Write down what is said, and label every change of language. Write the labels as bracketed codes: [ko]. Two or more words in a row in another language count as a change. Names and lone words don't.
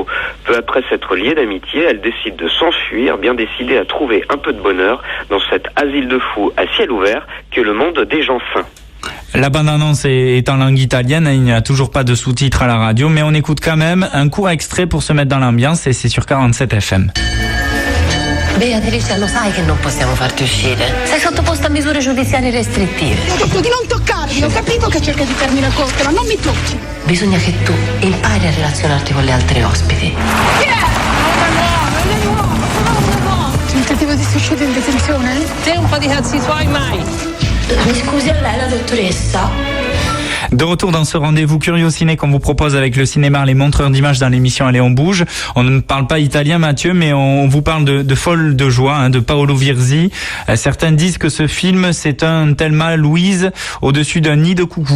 [fr] Peu après s'être liées d'amitié, elles décident de s'enfuir, bien décidées à trouver un peu de bonheur dans cet asile de fous à ciel ouvert que le monde des gens sains. La bande-annonce est en langue italienne, il n'y a toujours pas de sous-titres à la radio, mais on écoute quand même un court extrait pour se mettre dans l'ambiance et c'est sur 47 FM. [it] Beatrice, lo sai che non possiamo farti uscire. Sei sottoposta a misure giudiziarie restrittive. Ho detto di non toccarmi, ho capito che cerca di farmi la corte, ma non mi tocchi. Bisogna che tu impari a relazionarti con le altre ospiti. Tentativo di suicidio in detenzione? Te un po' di cazzi tuoi mai. Mi scusi, a lei la dottoressa? [fr] De retour dans ce rendez-vous Curio Ciné qu'on vous propose avec le cinéma, les montreurs d'images dans l'émission Allez on bouge. On ne parle pas italien Mathieu, mais on vous parle de Folle de joie, de Paolo Virzi. Certains disent que ce film c'est un Thelma Louise au-dessus d'un nid de coucou.